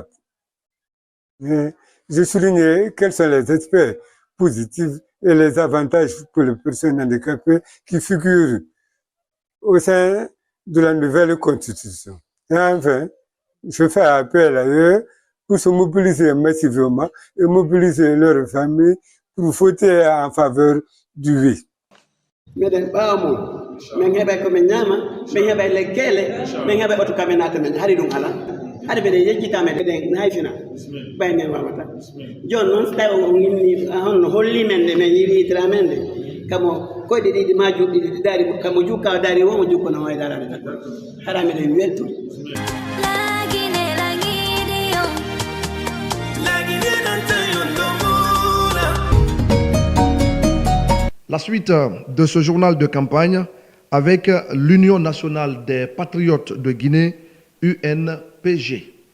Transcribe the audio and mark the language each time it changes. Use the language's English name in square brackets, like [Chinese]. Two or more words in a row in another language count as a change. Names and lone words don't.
[French] Et je souligne quels sont les aspects positifs et les avantages pour les personnes handicapées qui figurent au sein de la nouvelle constitution. Et enfin, je fais appel à eux pour se mobiliser massivement et mobiliser leurs familles pour voter en faveur du oui. [Fula] Meden ɓaamo min heɓay komin ñaama min heɓay leggele min heɓay oto kaminata men haɗi ɗum ala haɗa mbeɗen yejjitama eɗen hayfina ɓay men wawata joni noon so tawi o inni honno holli men nde min yiɗitira men nde kamo koyɗe ɗiɗi ma juɗɗi ɗiɗi daari kamo jukka daari womo jukkono wawi darade tan harami ɗen weltude. [French] La suite de ce journal de campagne avec l'Union nationale des patriotes de Guinée, UNPG.